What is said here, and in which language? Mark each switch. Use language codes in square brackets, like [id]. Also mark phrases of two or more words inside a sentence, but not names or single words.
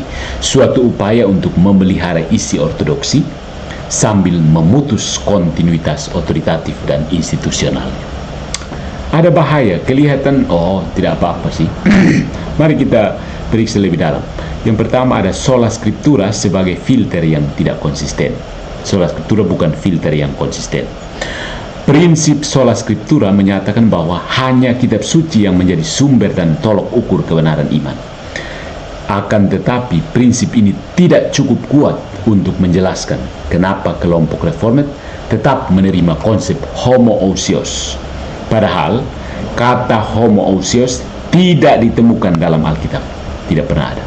[id] Suatu upaya untuk memelihara isi ortodoksi sambil memutus kontinuitas otoritatif dan institusionalnya. Ada bahaya, kelihatan, oh tidak apa-apa sih. Mari kita periksa lebih dalam. Yang pertama ada [la] sola scriptura [id] sebagai filter yang tidak konsisten. [la] Sola scriptura [id] bukan filter yang konsisten. Prinsip [la] sola scriptura [id] menyatakan bahwa hanya kitab suci yang menjadi sumber dan tolok ukur kebenaran iman. Akan tetapi prinsip ini tidak cukup kuat untuk menjelaskan kenapa kelompok reformat tetap menerima konsep homoousios. Padahal kata homoousios tidak ditemukan dalam Alkitab, tidak pernah ada.